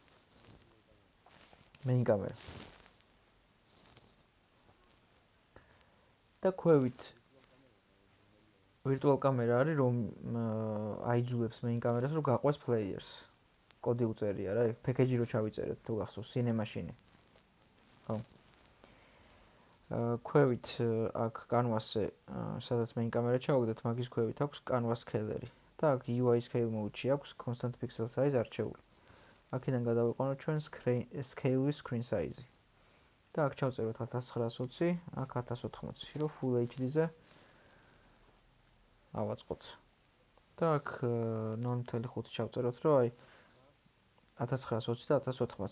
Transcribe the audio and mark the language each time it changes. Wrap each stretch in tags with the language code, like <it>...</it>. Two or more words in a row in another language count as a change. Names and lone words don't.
<ka>main კამერა და ქვევით virtual კამერა არის რომ აიძულებს main კამერას რომ გაყვეს players კოდი უწერია რა package-ი რო ჩავიწერეთ თუ გახსოვს cinema-შინი ხო ქვევით აქ canvas-ზე სადაც main კამერა ჩავაგდეთ მაგის ქვევით აქვს</ka> <en>canvas scale-ი</en> <ka>და აქ</ka> <en>UI scale mode-ში</en> <ka>აქვს</ka> <en>constant pixel size</en> <ka>არჩეული აქედან გადავიყვანოთ ჩვენ</ka> <en>scale-ის screen size-ი</en> <ka>და აქ ჩავწეროთ 1920, აქ 1080, რომ</ka> <en>full HD-ზე</en> <ka>ავაწყოთ. და აქ 0.5 ჩავწეროთ, რომ აი 1920 და 1080.</ka>